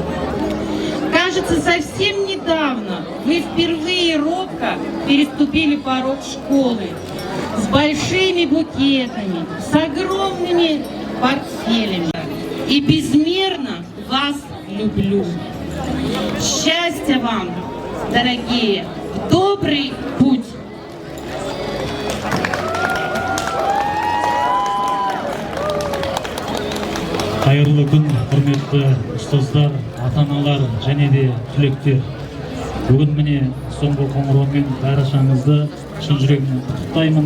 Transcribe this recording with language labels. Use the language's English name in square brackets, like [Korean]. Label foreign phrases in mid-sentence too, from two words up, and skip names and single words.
[Russian] Кажется, совсем недавно вы впервые робко переступили порог школы с большими букетами, с огромными портфелями. И безмерно вас люблю. Счастья вам, дорогие, в добрый путь! [Kazakh] Қайырлы күн, құрметті ұстаздар, ата-аналар және де түлектер. Бүгін міне соңғы қоңыраумен баршаңызды шын жүрегімнен құттықтаймын.